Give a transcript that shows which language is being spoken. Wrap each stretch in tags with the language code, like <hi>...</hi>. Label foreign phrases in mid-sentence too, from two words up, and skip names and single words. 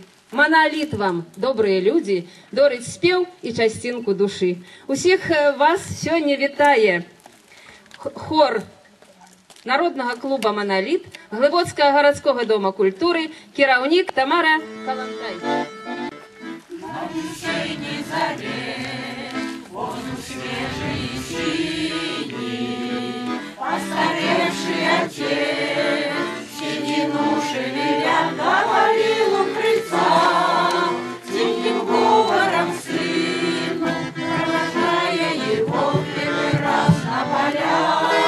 <be>Маналіт вам, добрыя людзі, дорыць спеў і часцінку душы. Усіх вас сёння вітае хор Народнага клуба «Маналіт», Глыбоцкага гарадскога дома культуры, кіраўнік Тамара Калантай.</be> <ru>На весенней заре, воздух свежий и синий, постаревший отец, седину шевеля, говорил у крыльца, с тихим говором сыну, провожая его в первый раз на поля.</ru>